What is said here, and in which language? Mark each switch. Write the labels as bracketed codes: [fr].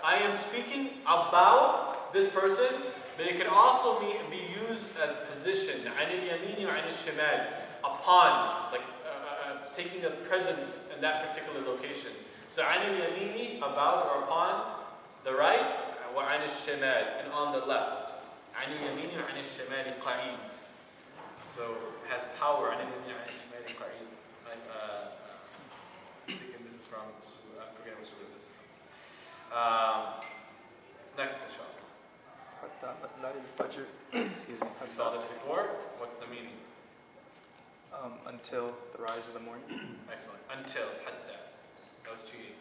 [en] I am speaking about this person, but it can also be used as position. [ar] عن اليمين وعن الشمال. [en] Upon, like taking a presence in that particular location. So [ar] عن اليمين, [en] about or upon the right, [ar] وعن الشمال, [en] and on the left. [ar] عن اليمين وعن الشمال قعيد. [en] So it has power. [ar] عن اليمين وعن الشمال قعيد. [en] I'm thinking this is from, I forget what surah this is from. Next, inshallah. [ar] حتى مطلع الفجر. [en] Excuse me. We saw this before. What's the meaning? Until the rise of the morning. Excellent. Until, hatta. That was cheating.